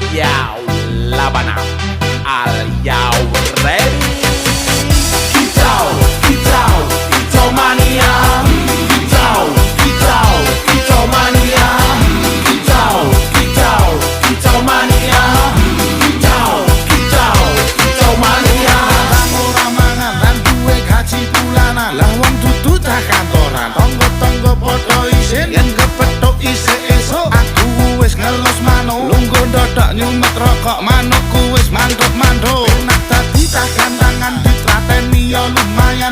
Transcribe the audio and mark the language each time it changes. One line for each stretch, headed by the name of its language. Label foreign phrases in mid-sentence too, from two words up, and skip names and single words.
English: Yo, Labana, are you ready?
Indonesian: Kicau mania. Kicau mania. Kicau mania. Kicau mania.
Javanese: Ora mangan lan duwe gaji bulanan. Lah wong dudu tak kantoran. Tonggo-tonggo padha isin yen kepethuk isih esuk. Aku wis ngelus manuk. Lungguh ndodok nyumet rokok manukku wis manduk-manduk. Enak dadi tak gandangan ditlateni ya lumayan.